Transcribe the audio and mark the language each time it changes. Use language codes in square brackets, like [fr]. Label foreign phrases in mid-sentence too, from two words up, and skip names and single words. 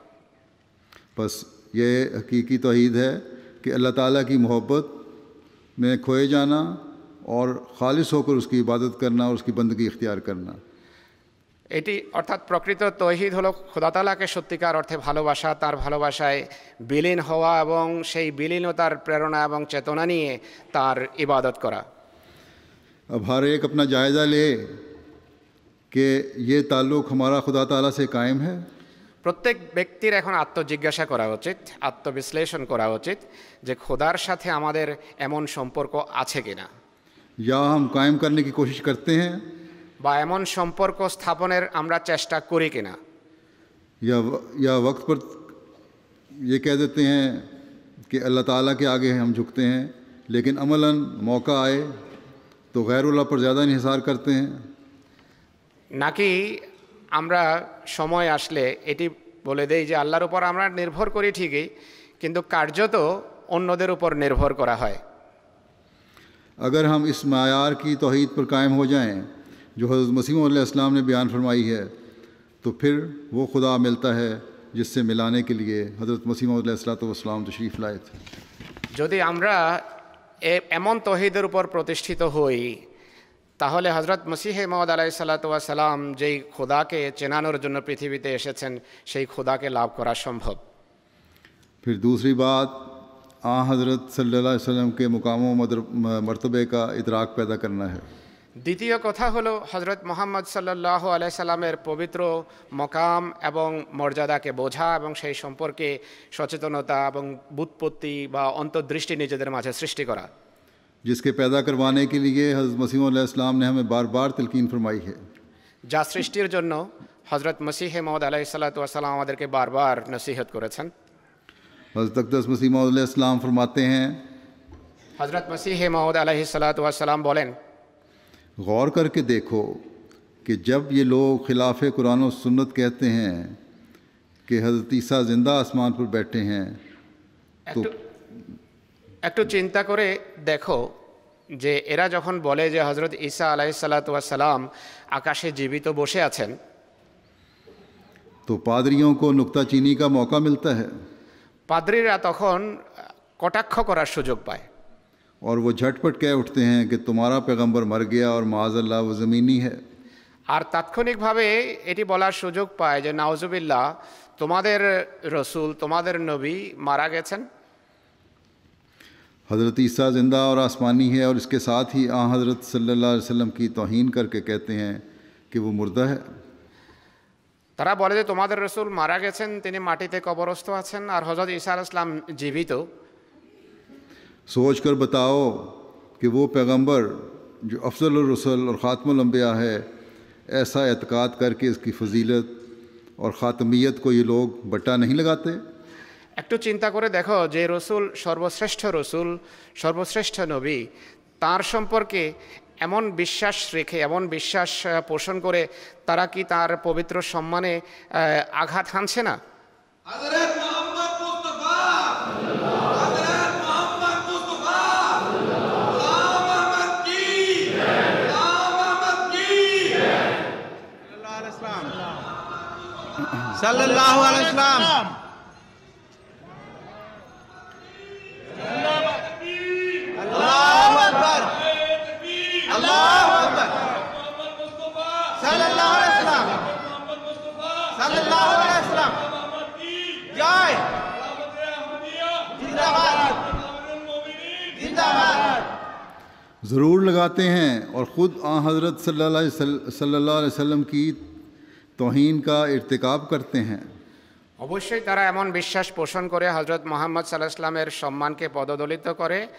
[ur] بس یہ حقیقی توحید ہے کہ اللہ تعالیٰ کی محبت میں کھوئے جانا اور خالص ہو کر اس کی عبادت کرنا اور اس کی بندگی اختیار کرنا. [bn] এটি অর্থাৎ প্রকৃত তৌহিদ হলো খোদা তাআলাকে সত্যিকার অর্থে ভালোবাসা, তার ভালোবাসায় বিলীন হওয়া এবং সেই বিলীনতার প্রেরণা এবং চেতনা নিয়ে তার ইবাদত করা। [ur] اب ہر ایک اپنا جائزہ لے کہ یہ تعلق ہمارا خدا تعالیٰ سے قائم ہے؟ [bn] প্রত্যেক ব্যক্তির এখন আত্মজিজ্ঞাসা করা উচিত, আত্মবিশ্লেষণ করা উচিত যে খোদার সাথে আমাদের এমন সম্পর্ক আছে কিনা, [ur] یا ہم قائم کرنے کی کوشش کرتے ہیں، [bn] বা এমন সম্পর্ক স্থাপনের আমরা চেষ্টা করি কিনা। [ur] یا وقت پر یہ کہہ دیتے ہیں کہ اللہ تعالیٰ کے آگے ہم جھکتے ہیں، لیکن عملاً موقع آئے تو غیر اللہ پر زیادہ انحصار کرتے ہیں۔ [bn] নাকি আমরা সময় আসলে এটি বলে দেই যে আল্লাহর উপর আমরা নির্ভর করি ঠিকই, কিন্তু কার্যত অন্যদের উপর নির্ভর করা হয়। [ur] اگر ہم اس معیار کی توحید پر قائم ہو جائیں جو حضرت مسیح [ar] علیہ السلام [ur] نے بیان فرمائی ہے، تو پھر وہ خدا ملتا ہے جس سے ملانے کے لیے حضرت مسیح [ar] علیہ السلام [ur] تشریف لائے تھے۔ [bn] যদি আমরা এমন তৌহিদের উপর প্রতিষ্ঠিত হই, তাহলে হযরত মসিহ মাউদ [ar] عليه الصلاة والسلام [bn] যেই খোদাকে চেনানোর জন্য পৃথিবীতে এসেছেন সেই খোদাকে লাভ করা সম্ভব। [ur] پھر دوسری بات حضرت [ar] صلی اللہ علیہ وسلم [ur] کے مقام و مرتبے کا ادراک پیدا کرنا ہے۔ [bn] দ্বিতীয় কথা হলো হযরত মুহাম্মদ [ar] صلى الله عليه وسلم [bn] পবিত্র মকাম এবং মর্যাদাকে বোঝা এবং সেই সম্পর্কে সচেতনতা এবং বুৎপত্তি বা অন্তর্দৃষ্টি নিজেদের মাঝে সৃষ্টি করা, [ur] جس کے پیدا کروانے کے لیے حضرت مسیح [ar] علیہ السلام [ur] نے ہمیں بار بار تلقین فرمائی ہے۔ [bn] যা সৃষ্টির জন্য হযরত মসিহ মাউদ [ar] عليه الصلاة والسلام [bn] আমাদেরকে বারবার নসিহত করেছেন। [ur] حضرت اقدس مسیح موعود [ar] علیہ السلام [ur] فرماتے ہیں، [bn] হযরত মসিহ মাউদ [ar] عليه الصلاة والسلام [bn] বলেন, [ur] غور کر کے دیکھو کہ جب یہ لوگ خلاف قرآن و سنت کہتے ہیں کہ حضرت عیسیٰ زندہ آسمان پر بیٹھے ہیں، تو [bn] একটু চিন্তা করে দেখো যে এরা যখন বলে যে হযরত ঈসা [ar] عليه الصلاة والسلام [bn] আকাশে জীবিত বসে আছেন, [ur] تو پادریوں کو نکتہ چینی کا موقع ملتا ہے، [bn] পাদ্রীরা তখন কটাক্ষ করার সুযোগ পায়। [ur] اور وہ جھٹ پٹ کہہ اٹھتے ہیں کہ تمہارا پیغمبر مر گیا اور [ar] معاذ اللہ [ur] وہ زمینی ہے۔ [bn] আর তাৎক্ষণিকভাবে এটি বলার সুযোগ পায় যে নাউজুবিল্লাহ, তোমাদের রসুল, তোমাদের নবী মারা গেছেন। [ur] حضرت عیسیٰ زندہ اور آسمانی ہے، اور اس کے ساتھ ہی حضرت [ar] صلی اللہ علیہ وسلم [ur] کی توہین کر کے کہتے ہیں کہ وہ مردہ ہے۔ [bn] তারা বলে যে তোমাদের রসুল মারা গেছেন, তিনি মাটিতে কবরস্থ আছেন, আর হযরত ঈসা [ar] عليه السلام [bn] জীবিত। [ur] سوچ کر بتاؤ کہ وہ پیغمبر جو [ar] افضل الرسل [ur] اور [ar] خاتم الانبیاء [ur] ہے، ایسا اعتقاد کر کے اس کی فضیلت اور خاتمیت کو یہ لوگ بٹا نہیں لگاتے؟ [bn] একটু চিন্তা করে দেখো যে রসুল, রসুল সর্বশ্রেষ্ঠ নবী, তার সম্পর্কে এমন বিশ্বাস রেখে, এমন বিশ্বাস পোষণ করে তারা কি তার পবিত্র সম্মানে আঘাত হানছে না? [ar] صلى الله عليه وسلم. الله أكبر، الله أكبر. صلى الله عليه وسلم، صلى الله عليه وسلم. [bn] জয় জিন্দাবাদ, জিন্দাবাদ। [ur] ضرور لگاتے ہیں، اور خود حضرت [ar] صلی اللہ علیہ وسلم [ur] کی توہین کا ارتکاب کرتے ہیں۔ [bn] অবশ্যই তারা এমন বিশ্বাস পোষণ করে হযরত মুহাম্মদ [ar] صلى الله عليه وسلم [bn] সম্মানকে পদদলিত করে।